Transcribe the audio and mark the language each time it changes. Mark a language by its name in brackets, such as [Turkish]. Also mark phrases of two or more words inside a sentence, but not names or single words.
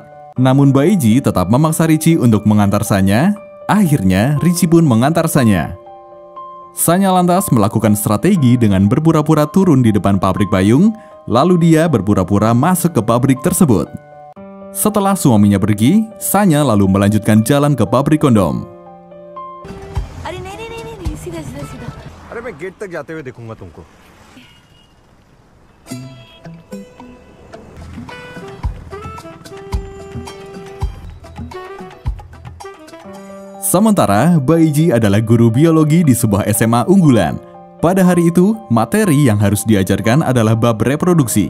[Indonesian] Namun Baiji tetap memaksa Richie untuk mengantar Sanya. Akhirnya, Richie pun mengantar Sanya. Sanya lantas melakukan strategi dengan berpura-pura turun di depan pabrik payung, lalu dia berpura-pura masuk ke pabrik tersebut. Setelah suaminya pergi, Sanya lalu melanjutkan jalan ke pabrik kondom. [Hindi] अरे नहीं नहीं नहीं नहीं नहीं सीधा सीधा सीधा अरे मैं गेट तक जाते हुए देखूंगा तुमको। [Indonesian] Sementara, Baiji adalah guru biologi di sebuah SMA unggulan. Pada hari itu, materi yang harus diajarkan adalah bab reproduksi.